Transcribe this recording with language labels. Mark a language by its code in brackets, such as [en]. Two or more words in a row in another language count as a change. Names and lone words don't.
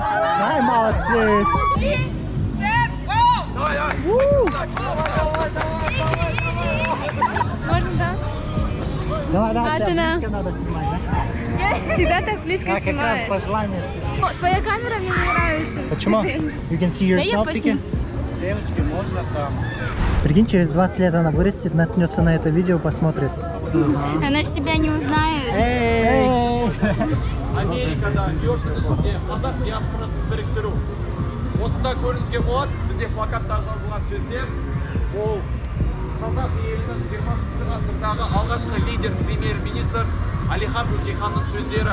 [ru] Ай, молодцы. Можно, да? Давай, А ты на- близко надо снимать, да? Всегда так близко Как раз снимаешь. по желанию. О, твоя камера мне не нравится. Почему? [en] You can see [ru] Да я [en] yourself, [ru] посни- Piki? Девочки, можно там. Прикинь, через 20 лет она вырастет, наткнется на это видео, посмотрит. Она же себя не узнает. Эй! [kk] Америкада, Нью-Йорктың ішінде қазақ диаспорасын біріктіру. Осында көріңізге болады, бізде плакатта жазылған сөздер. Ол қазақ елінің 20 ғасырдағы алғашқы лидер премьер-министр Әлихан Бөкейханның сөздері.